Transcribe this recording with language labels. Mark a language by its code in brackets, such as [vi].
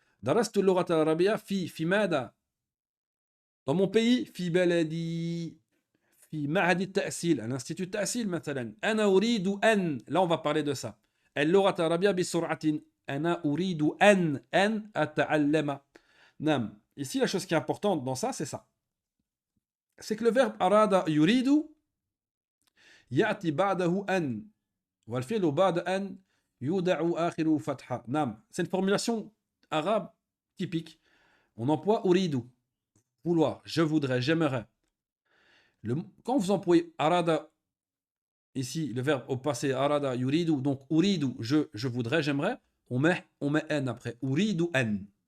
[ar] درست اللغة العربية في ماذا؟ [fr] Dans mon pays, [ar] في بلدي في معهد التأصيل, [fr] un institut [ar] التأصيل مثلا. أنا أريد أن, [fr] là on va parler de ça. [ar] اللغة العربية بسرعة. أنا أريد أن أتعلم. نعم. [fr] Ici, la chose qui est importante dans ça, c'est ça. C'est que le verbe [ar] أراد يريد يأتي بعده أن. والفعل بعد أن يودع آخره فتحة. نعم. [fr] C'est une formulation arabe typique. On emploie أريد. Vouloir, je voudrais, j'aimerais. Quand vous employez arada, ici le verbe au passé, arada, yuridu, donc uridu, je voudrais, j'aimerais, on met n après, uridu n.